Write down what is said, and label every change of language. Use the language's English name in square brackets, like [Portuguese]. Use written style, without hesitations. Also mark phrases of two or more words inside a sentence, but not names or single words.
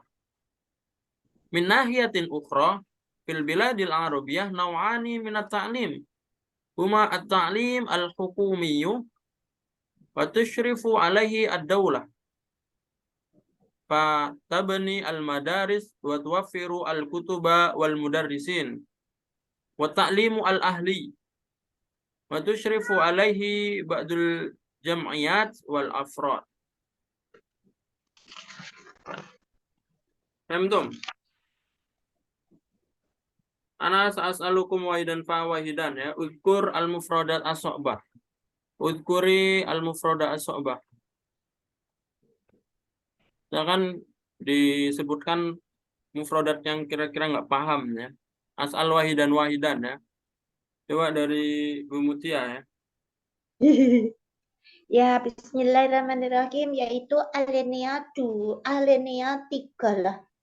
[Arabic] من ناحية أخرى في البلاد العربية نوعان من التعليم هما التعليم الحكومي وتشرف عليه الدولة فتبني المدارس وتوفر الكتب والمدرسين وتعليم الأهلي وتشرف عليه بعض الجمعيات والأفراد. فهمتم? أنا سأسألكم واحدا فواحدا يا. اذكر المفردات الصعبة. اذكري المفردات الصعبة. [Indonesian] Ya kan disebutkan mufradat yang kira-kira nggak paham ya. [Arabic] أسأل واحدا واحدا يا. [Indonesian] Coba dari Bu Mutia ya. Ya, bismillahirrahmanirrahim, yaitu alinea 3 lah.